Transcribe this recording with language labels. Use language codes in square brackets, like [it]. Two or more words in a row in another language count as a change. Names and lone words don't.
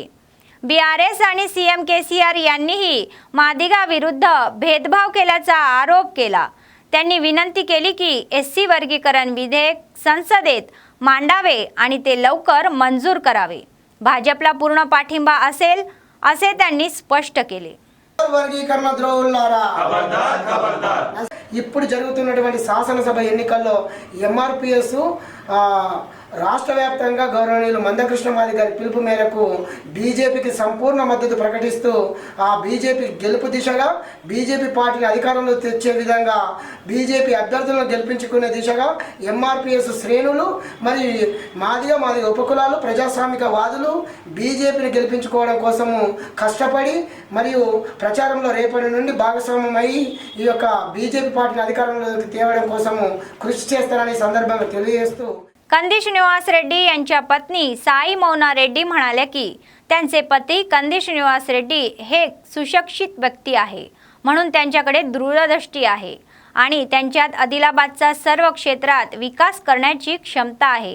[mr] BRS आणि CM KCR यांनीही मादिगा विरुद्ध भेदभाव केल्याचा आरोप केला. त्यांनी विनंती केली की एससी वर्गीकरण विधेयक संसदेत मांडावे आणि ते लवकर मंजूर करावे. भाजपला पूर्ण पाठिंबा असेल असे त्यांनी स्पष्ट केले. [te] వర్గీకరణ ద్రోహులారా ఇప్పుడు జరుగుతున్నటువంటి శాసనసభ ఎన్నికల్లో MRPS రాష్ట్ర వ్యాప్తంగా గౌరవనీయులు మందకృష్ణ మాది గారి పిలుపు మేరకు బీజేపీకి సంపూర్ణ మద్దతు ప్రకటిస్తూ ఆ బీజేపీ గెలుపు దిశగా బీజేపీ పార్టీని అధికారంలో తెచ్చే విధంగా బీజేపీ అభ్యర్థులను గెలిపించుకునే దిశగా MRPS శ్రేణులు మరి మాదిగా ఉపకులాలు ప్రజాస్వామిక వాదులు బీజేపీని గెలిపించుకోవడం కోసము కష్టపడి మరియు ప్రచారంలో రేపటి నుండి భాగస్వామ్యమై ఈ యొక్క బీజేపీ పార్టీని అధికారంలోకి తేవడం కోసము కృషి చేస్తారని సందర్భంగా తెలియజేస్తూ [mr] कंदिश निवास रेड्डी यांच्या पत्नी साई मौना रेड्डी म्हणाल्या की त्यांचे पती कंदिश निवास रेड्डी हे सुशिक्षित व्यक्ती आहे, म्हणून त्यांच्याकडे दूरदृष्टी आहे आणि त्यांच्यात आदिलाबादचा सर्व क्षेत्रात विकास करण्याची क्षमता आहे.